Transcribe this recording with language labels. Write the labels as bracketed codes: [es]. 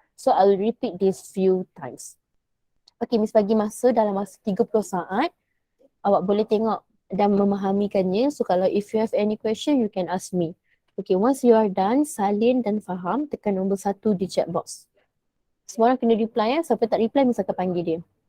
[en] So I'll repeat this few times. [ms] Okay, Miss bagi masa dalam masa 30 saat. Awak boleh tengok dan memahamikannya. [en] So [ms] kalau [en] if you have any question, you can ask me. [ms] Okay, [en] once you are done, [ms] salin dan faham, tekan nombor 1 di chat box. Semua orang kena reply ya. Siapa tak reply, Miss akan panggil dia.